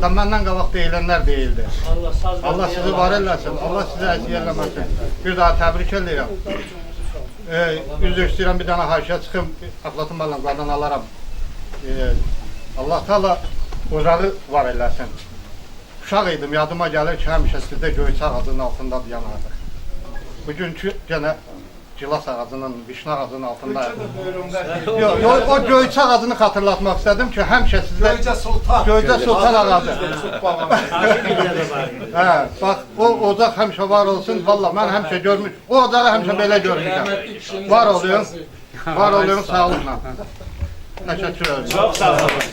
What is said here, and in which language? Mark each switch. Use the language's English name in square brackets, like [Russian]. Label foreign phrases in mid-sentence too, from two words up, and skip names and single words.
[Azerbaijani] Da məndən qabaq deyilənlər deyildi. Allah sizi var eləsin, Allah sizi əziyyət eləməsin. Bir daha təbrik edirəm. Üzr istəyirəm, bir dənə haşiyə çıxım, Əflatun müəllim, qadan alaram. Allah Teala ocağı var eləsin. Uşaq idim, yadıma gəlir ki, həmişə sizdə göyçə ağacının altında yanardıq. Bugünkü gene cilas ağacının, vişne ağacının altında. [Turkish] Yok, o göyçə ağacını hatırlatmak istedim ki, [Azerbaijani] həmişə sizdə Göyçə Sultan ağacı. Bak, o ocaq həmişə var olsun. Vallahi mən həmişə görmüş, o ocağı həmişə belə görmüşəm. Var olun, var olun, sağ olun. [Turkish] Təşəkkür ederim. Çok sağ olun.